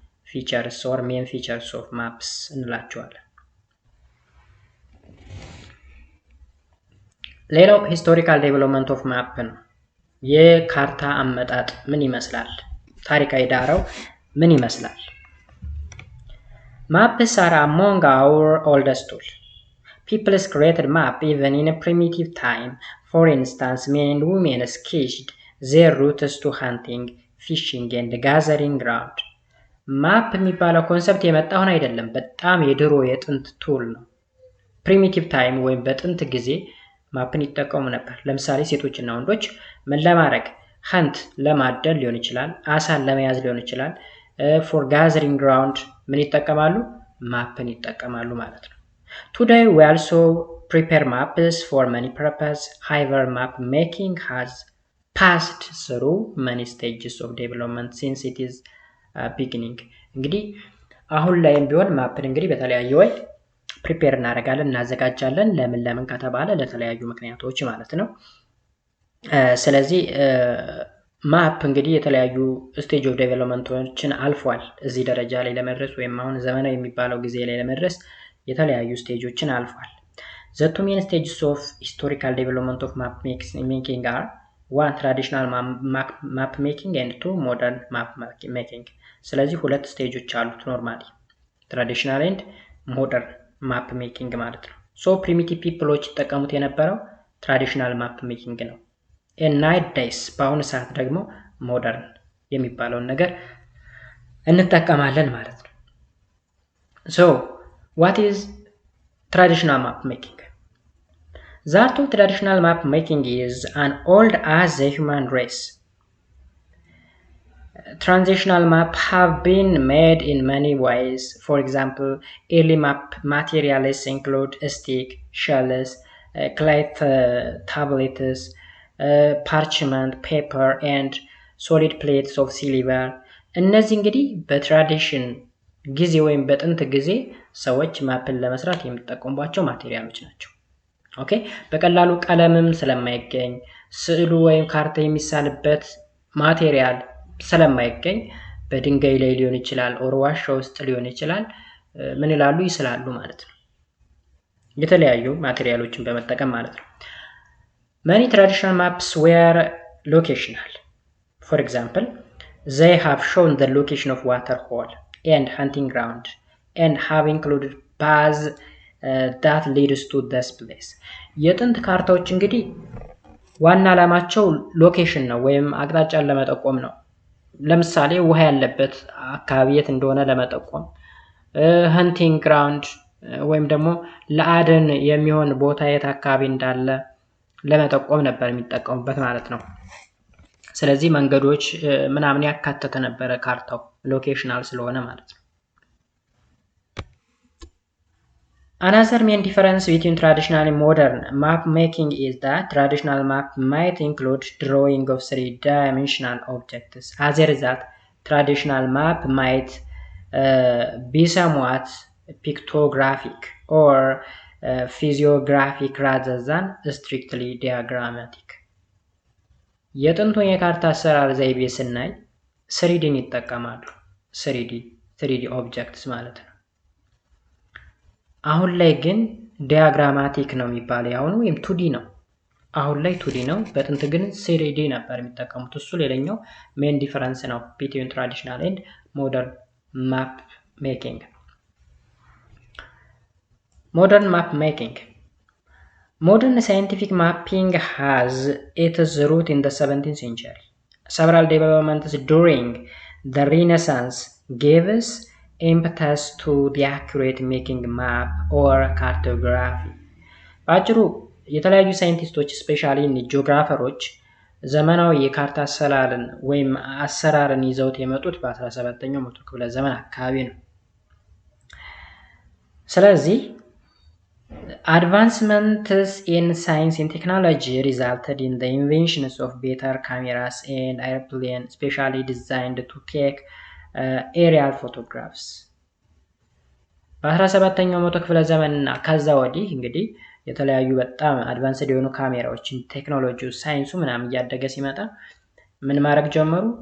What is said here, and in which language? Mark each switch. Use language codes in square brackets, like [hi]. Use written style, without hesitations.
[en] ፊቸርስ ኦር ሜን ፊቸርስ ኦፍ ማፕስ [am] እንላቸዋለን። ሌላው [en] ሂስቶሪካል ዴቨሎፕመንት ኦፍ ማፕ [am] ነው። የካርታ አመጣጥ ምን ይመስላል? ታሪካዊ ዳራው ምን ይመስላል? [en] Maps are among our oldest tools. People created map even in a primitive time. For instance, men and women sketched their routes to hunting, fishing and gathering ground. [am] ማፕ የሚባለው ኮንሰፕት የመጣውን አይደለም፣ በጣም የድሮ የጥንት ቱል ነው። ፕሪሚቲቭ ታይም ወይም በጥንት ጊዜ ማፕን ይጠቀሙ ነበር። ለምሳሌ ሴቶችና ወንዶች ምን ለማድረግ ሀንት ለማደል ሊሆን ይችላል፣ አሳን ለመያዝ ሊሆን ይችላል። [en] ፎር ጋዘሪንግ ግራውንድ [am] ምን ይጠቀማሉ? ማፕን ይጠቀማሉ ማለት ነው። [en] Today we also prepare maps for many purposes. However, map making has passed through many stages of development since it is beginning. [am] እንግዲህ አሁን ላይም ቢሆን ማፕን እንግዲህ በተለያየ ወይ ፕሪፔር እናደርጋለን፣ እናዘጋጃለን። ለምን ከተባለ ለተለያዩ ምክንያቶች ማለት ነው። ስለዚህ ማፕ እንግዲህ የተለያዩ ስቴጅ ኦፍ ዴቨሎፕመንቶችን አልፏል። እዚህ ደረጃ ላይ ለመድረስ ወይም አሁን ዘመናዊ የሚባለው ጊዜ ላይ ለመድረስ የተለያዩ ስቴጆችን አልፏል። [en] The two main stages of historical development of map making are one traditional map making and two modern map making. [am] ስለዚህ ሁለት ስቴጆች አሉት ኖርማሊ [en] ትራዲሽናል ኤንድ ሞደርን ማፕ ሜኪንግ [am] ማለት ነው። ሶ ፕሪሚቲቭ ፒፕሎች ይጠቀሙት የነበረው ትራዲሽናል ማፕ ሜኪንግ ነው። ናይት ዳይስ በአሁኑ ሰዓት ደግሞ ሞደርን የሚባለውን ነገር እንጠቀማለን ማለት ነው። ሶ [en] what is traditional map making? The art of traditional map making is as old as the human race. Transitional maps have been made in many ways. For example, early map materials include stick, shells, clay tablets, parchment, paper, and solid plates of silver. [am] እነዚህ እንግዲህ በትራዲሽን ጊዜ ወይም በጥንት ጊዜ ሰዎች ማፕን ለመስራት የሚጠቀሙባቸው ማቴሪያሎች ናቸው። ኦኬ በቀላሉ ቀለምም ስለማይገኝ ስዕሉ ወይም ካርታ የሚሳልበት ማቴሪያል ስለማይገኝ በድንጋይ ላይ ሊሆን ይችላል፣ ኦር ዋሻ ውስጥ ሊሆን ይችላል። ምን ይላሉ? ይስላሉ ማለት ነው። የተለያዩ ማቴሪያሎችን በመጠቀም ማለት ነው። [en] Many traditional maps were locational. For example, they have shown the location of water hole and hunting ground and have included paths that leads to this place. [am] የጥንት ካርታዎች እንግዲህ ዋና ዓላማቸው ሎኬሽን ነው ወይም አቅጣጫን ለመጠቆም ነው። ለምሳሌ ውሃ ያለበት አካባቢ የት እንደሆነ ለመጠቆም፣ hunting ground ወይም ደግሞ ለአደን የሚሆን ቦታ የት አካባቢ እንዳለ ለመጠቆም ነበር የሚጠቀሙበት ማለት ነው። ስለዚህ መንገዶች ምናምን ያካተተ ነበረ ካርታው ሎኬሽናል ስለሆነ ማለት ነው። [en] Another main difference between traditional and modern map making is that traditional map might include drawing of three-dimensional objects. As a result, traditional map might be somewhat pictographic or physiographic rather than strictly diagrammatic. [am] የጥንቱን የካርታ አሰራር ዘይቤ ስናይ ስሪዲን ይጠቀማሉ። ስሪዲ ኦብጀክትስ ማለት ነው። አሁን ላይ ግን ዲያግራማቲክ ነው የሚባለው ያሁን ወይም ቱዲ ነው። አሁን ላይ ቱዲ ነው፣ በጥንት ግን ስሪዲ ነበር የሚጠቀሙት። እሱ ሌላኛው ሜን ዲፈረንስ ነው [en] ቢትዊን ትራዲሽናል ኤንድ ሞደርን ማፕ ሜኪንግ። [am] ሞደርን ማፕ ሜኪንግ [en] Modern scientific mapping has its root in the 17th century. Several developments during the Renaissance gave us impetus to the accurate making map or cartography. [am] በአጭሩ የተለያዩ ሳይንቲስቶች ስፔሻሊ ጂኦግራፈሮች ዘመናዊ የካርታ አሰላልን ወይም አሰራርን ይዘውት የመጡት በ17ኛው መቶ ክፍለ ዘመን አካባቢ ነው። ስለዚህ [en] advancements in science and technology resulted in the inventions of better cameras and airplanes specially designed to take aerial photographs. [am] በ17ኛው መቶ ክፍለ ዘመንና ከዛ ወዲህ እንግዲህ የተለያዩ በጣም አድቫንስድ የሆኑ ካሜራዎችን ቴክኖሎጂው ሳይንሱ ምናምን እያደገ ሲመጣ ምን ማድረግ ጀመሩ?